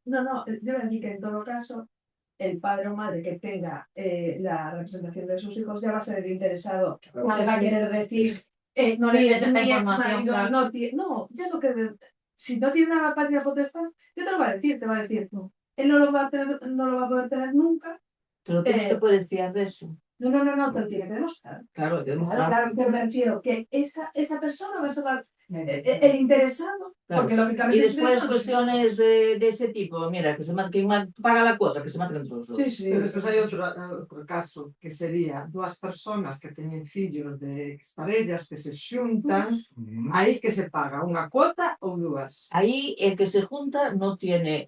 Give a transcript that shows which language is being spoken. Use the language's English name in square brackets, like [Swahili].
[Spanish] No, yo le dije que en todo caso el padre o madre que tenga la representación de sus hijos ya va a ser el interesado, le va a querer decir, no le des mi ex marido, no, ya lo que si no tiene una patria potestad, ya te lo va a decir, te va a decir, no, él no lo va a poder tener nunca. Pero tú no te puedes fiar de eso. No, te lo tiene que demostrar. Claro, hay que demostrar. Claro, pero me refiero que esa persona va a ser el interesado, Claro. porque lógicamente... Y después cuestiones de ese tipo, mira, quien paga la cuota, que se maten entre los dos. [Galician] Sí, pero despois hai outro caso que sería dúas persoas que teñen fillos de exparellas que se xuntan, aí que se paga unha cuota ou dúas. [Spanish] Ahí el que se junta no tiene...